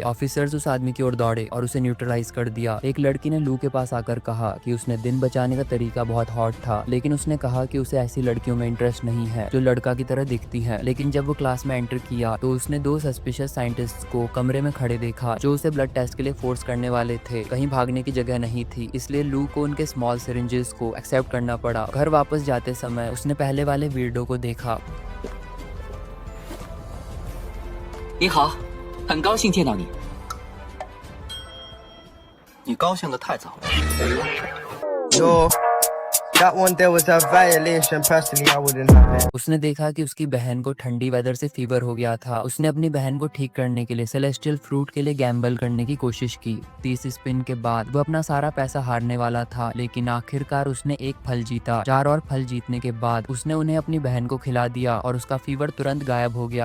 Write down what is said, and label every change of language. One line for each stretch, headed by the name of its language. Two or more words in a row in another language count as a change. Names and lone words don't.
Hindi: ऑफिसर्स उस आदमी की ओर दौड़े और उसे न्यूट्रलाइज कर दिया। एक लड़की ने लू के पास आकर कहा कि उसने दिन बचाने का तरीका बहुत हॉट था, लेकिन उसने कहा कि उसे ऐसी लड़कियों में इंटरेस्ट नहीं है जो लड़का की तरह दिखती है। लेकिन जब वो क्लास में एंटर किया तो उसने 2
English: suspicious scientists
Hindi: को कमरे में खड़े देखा जो उसे
English: blood test
Hindi: के लिए फोर्स करने वाले थे। कहीं भागने की जगह नहीं थी, इसलिए लू को उनके
English: small syringes
Hindi: को एक्सेप्ट करना पड़ा। घर वापस जाते समय उसने पहले वाले वीडियो को देखा।
Chinese: 你好，很高兴见到你。你高兴得太早了。
English: Yo, that one there was a violation. Personally, I wouldn't have it.
Hindi: उसने देखा कि उसकी बहन को ठंडी वेदर से फीवर हो गया था। उसने अपनी बहन को ठीक करने के लिए
English: celestial fruit
Hindi: के लिए गैम्बल करने की कोशिश की। 30 स्पिन के बाद वो अपना सारा पैसा हारने वाला था, लेकिन आखिरकार उसने एक फल जीता। 4 और फल जीतने के बाद उसने उन्हें अपनी बहन को खिला दिया और उसका फीवर तुरंत गायब हो गया।